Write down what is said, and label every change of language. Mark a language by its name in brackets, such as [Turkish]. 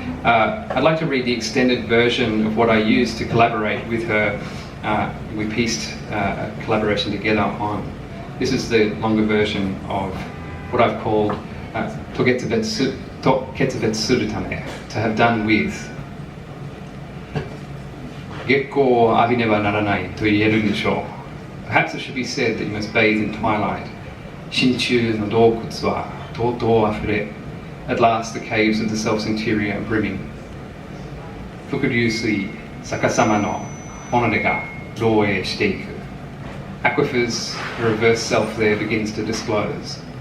[English] I'd like to read the extended version of what I used to collaborate with her. We pieced a collaboration together on. This is the longer version of what I've called Toketsubetsu Surutame, to have done with. [Japanese] 月光を浴びねばならないと言えるでしょう。 [English] Perhaps it should be said that you must bathe in twilight. [Japanese] 真鍮の洞窟はとうとう溢れ [English] At last the caves of the self's interior are brimming. [Japanese] 伏流水逆さまの己が漏洩していく [English] Aquifers, the reverse self there begins to disclose.